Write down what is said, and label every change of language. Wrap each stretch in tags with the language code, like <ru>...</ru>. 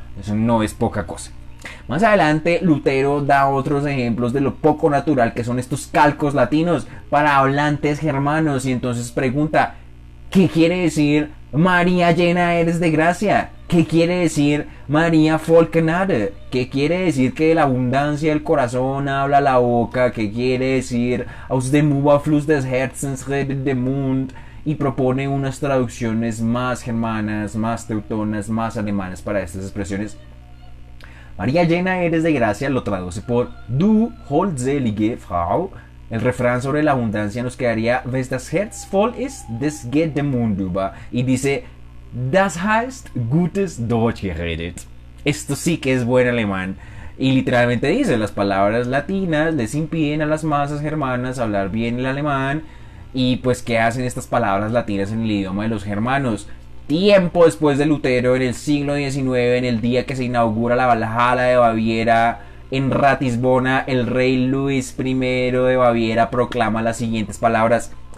<es>Eso no es poca cosa. Más adelante, Lutero da otros ejemplos de lo poco natural que son estos calcos latinos para hablantes germanos. Y entonces pregunta, ¿qué quiere decir María llena eres de gracia? ¿Qué quiere decir María</es> <de>voll Gnade?</de> <es>¿Qué quiere decir que de la abundancia del corazón habla la boca? ¿Qué quiere decir</es> <de>aus dem Überfluss des Herzens redet der Mund?</de> <es>Y propone unas traducciones más germanas, más teutonas, más alemanas para estas expresiones. María llena eres de gracia lo traduce por</es> <de>Du holdselige Frau.</de> <es>El refrán sobre la abundancia nos quedaría</es> <de>Wes das Herz voll ist, des geht der Mund über.</de> <es>Y dice</es> <de>Das heißt gutes Deutsch geredet.</de> <es>Esto sí que es buen alemán. Y literalmente dice, las palabras latinas les impiden a las masas germanas hablar bien el alemán. Y pues, ¿qué hacen estas palabras latinas en el idioma de los germanos? Tiempo después de Lutero, en el siglo XIX, en el día que se inaugura la Valhalla de Baviera, en Ratisbona, el rey Luis I de Baviera proclama las siguientes palabras:</es>